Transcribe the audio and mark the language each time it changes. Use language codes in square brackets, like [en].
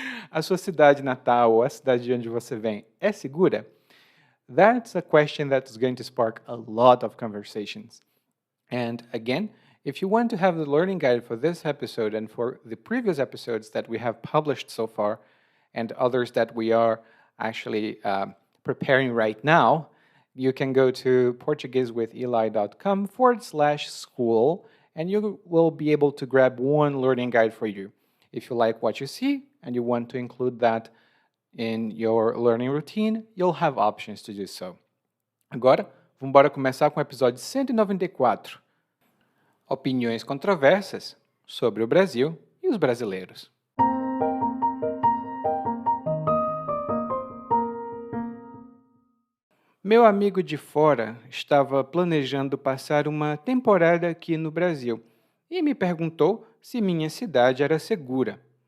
[pt] A sua cidade natal ou a cidade de onde você vem é segura? [en] That's a question that's going to spark a lot of conversations. And again, if you want to have the learning guide for this episode and for the previous episodes that we have published so far, and others that we are actually preparing right now, you can go to portuguesewitheli.com/school and you will be able to grab one learning guide for you. If you like what you see and you want to include that in your learning routine, you'll have options to do so. [pt] Agora, vamos começar com o episódio 194. Opiniões controversas sobre o Brasil e os brasileiros. Meu amigo de fora estava planejando passar uma temporada aqui no Brasil e me perguntou se minha cidade era segura.